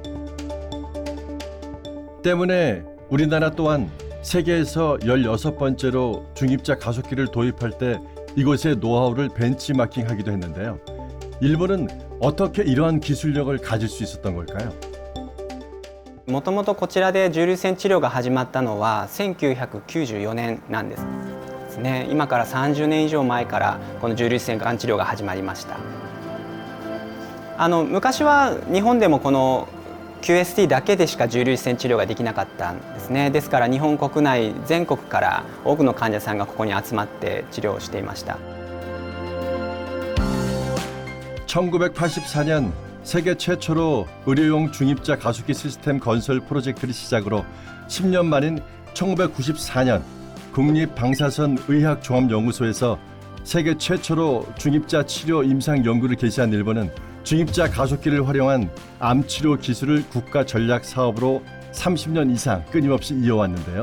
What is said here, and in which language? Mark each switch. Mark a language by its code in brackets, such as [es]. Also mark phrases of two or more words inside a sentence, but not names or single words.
[ko] 때문에 우리나라 또한 세계에서 16번째로 중입자 가속기를 도입할 때 이곳의 노하우를 벤치마킹하기도 했는데요. 일본은 어떻게 이러한 기술력을 가질 수 있었던 걸까요? [ja] もともとこちらで重粒子線治療が始まったのは1994年なんですね。今から30年以上前からこの重粒子線がん治療が始まりました。昔は日本でもこの QST だけでしか重粒子線治療ができなかったんですね。ですから日本国内全国から多くの患者さんがここに集まって治療をしていました。 [ko] 1984년 세계 최초로 의료용 중입자 가속기 시스템 건설 프로젝트를 시작으로 10년 만인 1994년 국립방사선의학종합연구소에서 세계 최초로 중입자 치료 임상 연구를 개시한 일본은 중입자 가속기를 활용한 암 치료 기술을 국가 전략 사업으로 30년 이상 끊임없이 이어왔는데요.